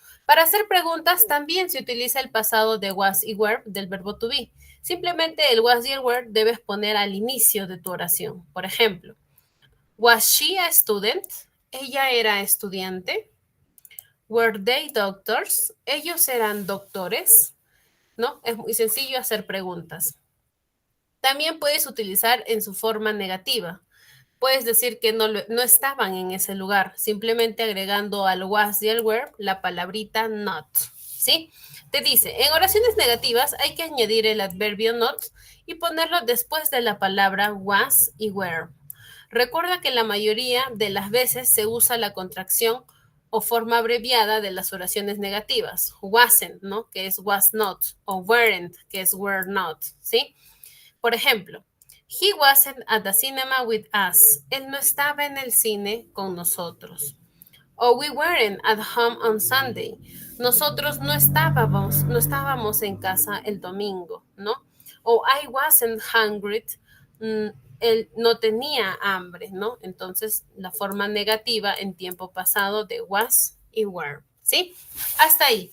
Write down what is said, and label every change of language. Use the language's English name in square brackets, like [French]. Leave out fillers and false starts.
[Spanish] Para hacer preguntas también se utiliza el pasado de was y were del verbo to be. Simplemente el was y el were debes poner al inicio de tu oración. Por ejemplo, [English] was she a student? [Spanish] Ella era estudiante. [English] Were they doctors? [Spanish] Ellos eran doctores, ¿no? Es muy sencillo hacer preguntas. También puedes utilizar en su forma negativa. Puedes decir que no estaban en ese lugar, simplemente agregando al was y al were la palabrita not, ¿sí? Te dice, en oraciones negativas hay que añadir el adverbio not y ponerlo después de la palabra was y were. Recuerda que la mayoría de las veces se usa la contracción o forma abreviada de las oraciones negativas. Wasn't, ¿no? Que es was not. [English] O weren't, que es were not, ¿sí? [Spanish] Por ejemplo, [English] he wasn't at the cinema with us. [Spanish] Él no estaba en el cine con nosotros. [English] O we weren't at home on Sunday. [Spanish] Nosotros no estábamos en casa el domingo, ¿no? O [English] I wasn't hungry. [Spanish] Él no tenía hambre, ¿no? Entonces, la forma negativa en tiempo pasado de was y were, ¿sí? Hasta ahí.